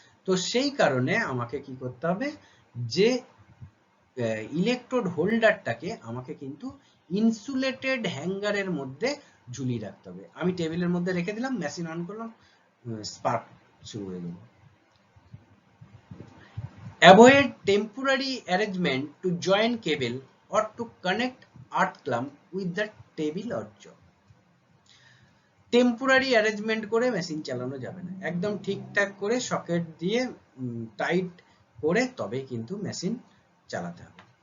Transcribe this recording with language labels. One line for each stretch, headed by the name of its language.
Bangla: তো সেই কারণে আমাকে কি করতে হবে, যে ইলেকট্রোড হোল্ডারটাকে আমাকে কিন্তু ইনসুলেটেড হ্যাঙ্গারের মধ্যে ঝুলিয়ে রাখতে হবে। আমি টেবিলের মধ্যে রেখে দিলাম, মেশিন অন করলাম, স্পার্ক শুরু হয়ে গেল।
English: Avoid temporary arrangement to join cable or to connect earth clamp with the table or job.
Bangla: Temporary arrangement করে মেশিন চালানো যাবে না, একদম ঠিকঠাক করে সকেট দিয়ে টাইট করে তবে কিন্তু মেশিন চালাতে হবে।